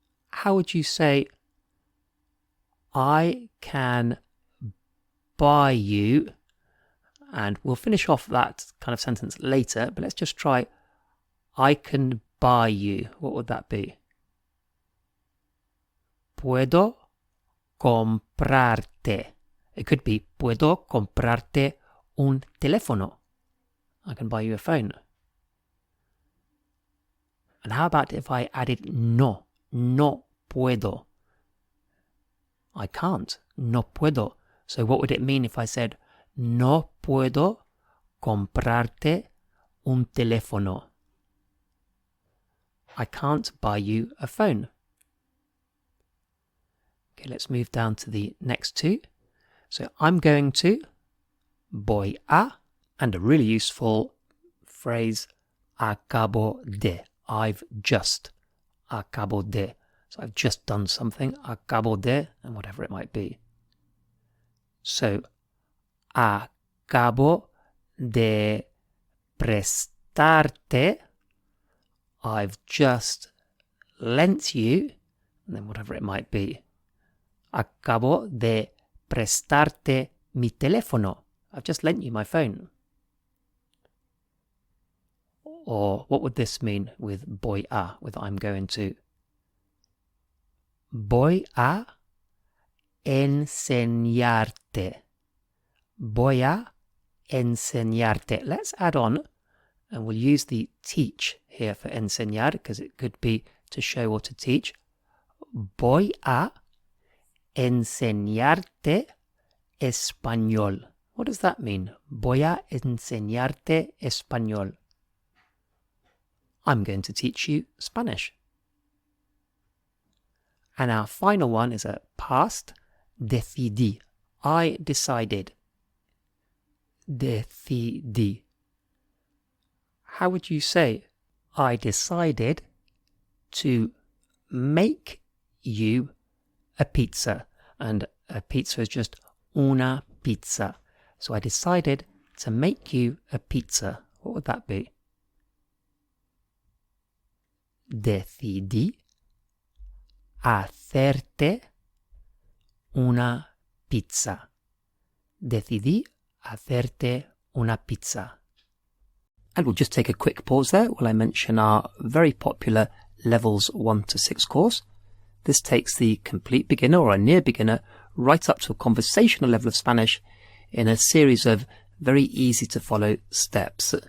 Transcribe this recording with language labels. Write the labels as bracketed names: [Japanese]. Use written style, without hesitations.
[English] How would you say, I can buy you? And we'll finish off that kind of sentence later, but let's just try, I can buy you. What would that be? [Spanish] Puedo comprarte. [English] It could be, [Spanish] puedo comprarte un teléfono. [English] I can buy you a phone. And how about if I added no? [Spanish] No puedo. [English] I can't. [Spanish] No puedo. [English] So what would it mean if I said [Spanish] no puedo comprarte un teléfono? [English] I can't buy you a phone. Okay, let's move down to the next two. So I'm going to, [Spanish] voy a, [English] and a really useful phrase, [Spanish] acabo de. [English] I've just, [Spanish] acabo de. [English] So I've just done something, acabo de, and whatever it might be. [Spanish] So, acabo de prestarte. [English] I've just lent you, and then whatever it might be. [Spanish] Acabo de prestarte mi teléfono. [English] I've just lent you my phone. Or what would this mean with voy a, with I'm going to? [Spanish] Voy a enseñarte. Voy a enseñarte. [English] Let's add on, and we'll use the teach here for enseñar, because it could be to show or to teach. [Spanish] Voy a enseñarte español. [English] What does that mean? [Spanish] Voy a enseñarte español. [English] I'm going to teach you Spanish. And our final one is a past, [Spanish] decidí. [English] I decided. [Spanish] Decidí. [English] How would you say, I decided to make you a pizza? And a pizza is just [Spanish] una pizza. [English] So I decided to make you a pizza. What would that be? [Spanish] Decidí hacerte una pizza. Decidí hacerte una pizza. [English] And we'll just take a quick pause there while I mention our very popular Levels 1 to 6 course. This takes the complete beginner or a near beginner right up to a conversational level of Spanish in a series of very easy to follow steps.